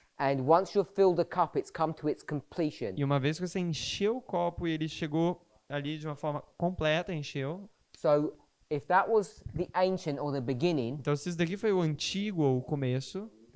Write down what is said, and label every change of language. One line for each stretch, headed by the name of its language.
English: And once you've filled the cup, it's come to its completion.
Portuguese: E uma vez que você encheu o copo e ele chegou ali de uma forma completa, encheu.
English: So if that was the ancient or the beginning,
Portuguese: Então, se isso daqui foi o antigo ou o começo,